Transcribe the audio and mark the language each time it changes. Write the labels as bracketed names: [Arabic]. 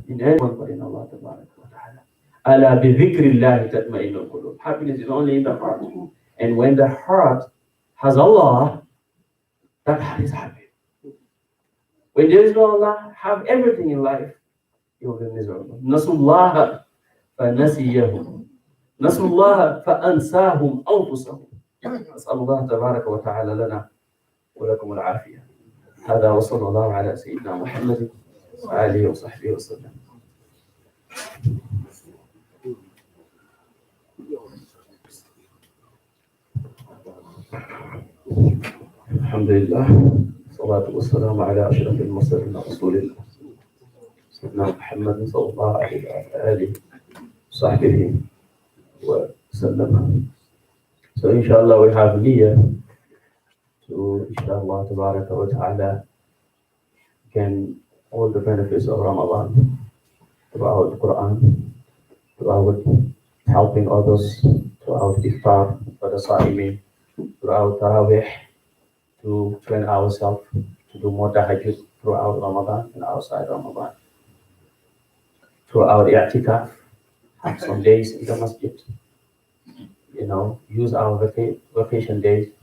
[English] In anyone but in Allah [Arabic] Tabaraka wa Ta'ala. Ala bi dhikrillahi tatma'innul qulub. [English] Happiness is only in the heart. And when the heart has Allah, that heart is happy. When there is no Allah, have everything in life, you will be miserable. [Arabic] Nasullaha فنسيهم نسوا الله فأنساهم أنفسهم. أسأل الله تبارك وتعالى لنا ولكم العافية. هذا وصلى الله على سيدنا محمد وآله وصحبه وسلم. الحمد لله والصلاة والسلام على أشرف المرسلين رسول الله سيدنا محمد صلى الله عليه وآله وصحبه وسلم. [English] So inshallah we have niyyah to inshallah tabaraka wa ta'ala gain all the benefits of Ramadan throughout the Quran, throughout helping others, throughout iftar for the Sa'imin, throughout Tarawih, to train ourselves to do more tahajjud throughout Ramadan and outside Ramadan, throughout i'tikaf, have some days in the masjid, use our vacation days